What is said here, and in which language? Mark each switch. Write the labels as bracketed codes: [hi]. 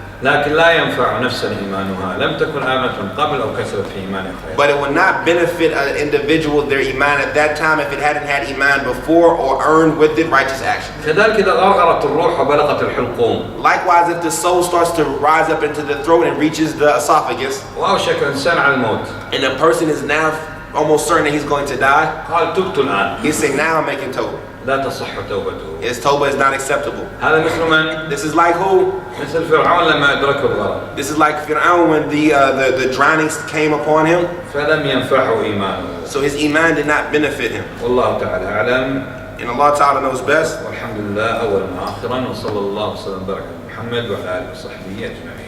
[ar] لكن لا ينفع نفسا إيمانها لم تكن آمنة قبل أو كسبت في إيمانها خيرا. [en] But it would not benefit an individual their iman at that time if it hadn't had iman before or earned with it righteous action. [ar] كذلك إذا غرغرت الروح وبلغت الحلقوم [en] Likewise, if the soul starts to rise up into the throat and reaches the esophagus, [ar] وأوشك الإنسان على الموت [en] and the person is now almost certain that he's going to die, [ar] قال تبت الآن [en] he's saying, now I'm making tawbah. [ar] لا تصح توبته. [en] His tawbah is not acceptable. [ar] هذا مثل من؟ [en] This is like who? [ar] مثل فرعون لما أدركه الغرق [en] This is like Fir'aun when the drownings came upon him. [ar] فلم ينفعه إيمانه. [en] So his iman did not benefit him. [ar] والله تعالى أعلم. [en] And Allah Ta'ala knows best. [ar] والحمد لله أولا وآخرا وصلى الله وسلم وبارك على محمد وعلى آله وصحبه أجمعين.